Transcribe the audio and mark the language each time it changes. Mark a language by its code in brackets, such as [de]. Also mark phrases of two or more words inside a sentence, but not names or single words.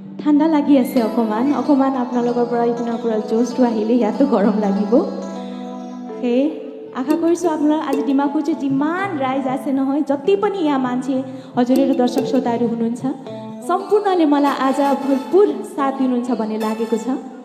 [as] ঠাণ্ডা লাগি আছে অকণমান আপোনালোকৰ পৰা ইপিনৰ পৰা জোচটো আহিলে ইয়াতো গৰম লাগিব সেই আশা কৰিছোঁ আপোনাৰ আজি ডিমাকুচি যিমান राइज আছে নহয় [ne] जति पनि यहाँ मान्छे हजुरहरू दर्शक श्रोताहरू हुनुहुन्छ सम्पूर्णले मलाई आज भरपुर साथ दिनुहुन्छ भन्ने लागेको छ